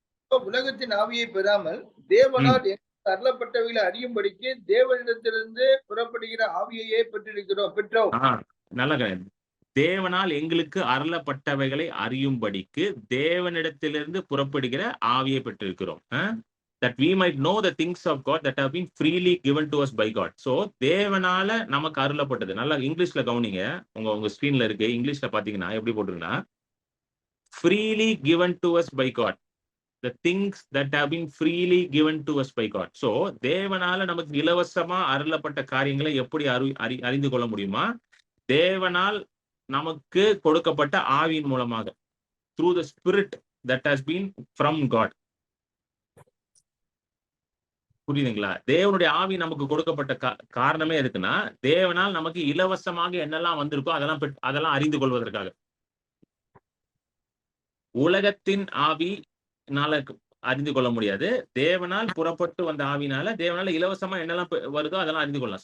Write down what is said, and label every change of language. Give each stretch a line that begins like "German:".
Tamil: உலகத்தின் ஆவியை பெறாமல் தேவனால் அருளப்பட்டவைகளை அறியும்படிக்கு தேவனிடத்திலிருந்து புறப்படுகிற ஆவியையே பெற்றோம். நல்ல கிடையாது. தேவனால் எங்களுக்கு அருளப்பட்டவைகளை அறியும்படிக்கு தேவனிடத்திலிருந்து புறப்படுகிற ஆவியை பெற்றிருக்கிறோம்.
English: That we might know the things of God that have been freely given to us by God.
Tamil: So தேவனால நமக்கு அருளப்பட்டது. நல்லா இங்கிலீஷ்ல கவனிங்க. உங்க ஸ்கிரீன்ல இருக்கு. இங்கிலீஷ்ல பாத்தீங்கன்னா எப்படி போட்டிருக்குன்னா
English: freely given to us by God. The things that have been freely given to us by God.
Tamil: So தேவனால நமக்கு இலவசமா அருளப்பட்ட காரியங்களை எப்படி அறிந்து கொள்ள முடியுமா? தேவனால் நமக்கு கொடுக்கப்பட்ட ஆவியின் மூலமாக,
English: through the spirit that has been from God.
Tamil: புரியுதுங்களா? தேவனுடைய ஆவி நமக்கு கொடுக்கப்பட்ட காரணமே எதுக்குன்னா தேவனால் நமக்கு இலவசமாக என்னெல்லாம் வந்திருக்கோ அதெல்லாம் அறிந்து கொள்வதற்காக. உலகத்தின் ஆவினால அறிந்து கொள்ள முடியாது. தேவனால் புறப்பட்டு வந்த ஆவினால தேவனால இலவசமா என்னெல்லாம் வருதோ அதெல்லாம் அறிந்து கொள்ளலாம்.